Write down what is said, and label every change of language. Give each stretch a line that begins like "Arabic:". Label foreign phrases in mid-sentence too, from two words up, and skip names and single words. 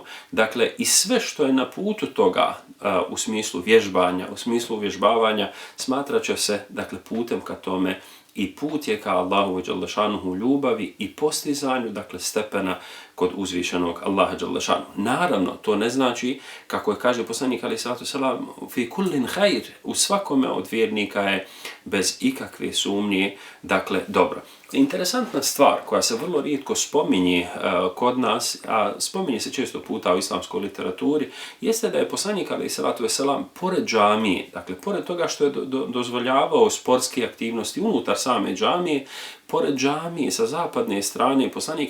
Bosnian: Dakle, i sve što je na putu toga u smislu vježbanja, u smislu uvježbavanja, smatrat će se, dakle, putem ka tome i put je ka Allahu
Arabic: جل شأنه
Bosnian: ljubavi i postizanju, dakle, stepena kod uzvišenog Allaha
Arabic: جل شأنه.
Bosnian: Naravno, to ne znači, kako je kaže poslanik
Arabic: عليه الصلاة والسلام, في كل خير,
Bosnian: u svakome od vjernika je bez ikakve sumnje, dakle, dobro. Interesantna stvar koja se vrlo rijetko spominje kod nas, a spominje se često puta u islamskoj literaturi, jeste da je poslanik
Arabic: عليه الصلاة والسلام
Bosnian: pored džamije, dakle, pored toga što je dozvoljavao sportske aktivnosti unutar same džamije, pored džamije sa zapadne strane poslanik